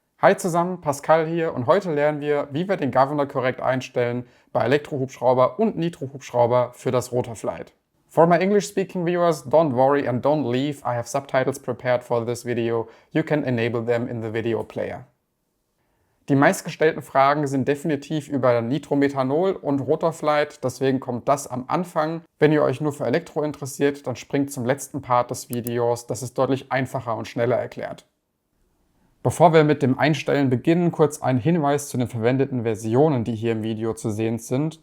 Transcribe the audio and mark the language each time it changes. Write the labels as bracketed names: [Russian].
[German] Hi zusammen, Pascal hier und heute lernen wir, wie wir den Governor korrekt einstellen bei Elektrohubschrauber und Nitrohubschrauber für das Rotorflight. [English] For my English-speaking viewers, don't worry and don't leave. I have subtitles prepared for this video. You can enable them in the video player. [German] Die meistgestellten Fragen sind definitiv über Nitromethanol und Rotorflight, deswegen kommt das am Anfang. Wenn ihr euch nur für Elektro interessiert, dann springt zum letzten Part des Videos, das ist deutlich einfacher und schneller erklärt. Bevor wir mit dem Einstellen beginnen, kurz ein Hinweis zu den verwendeten Versionen, die hier im Video zu sehen sind.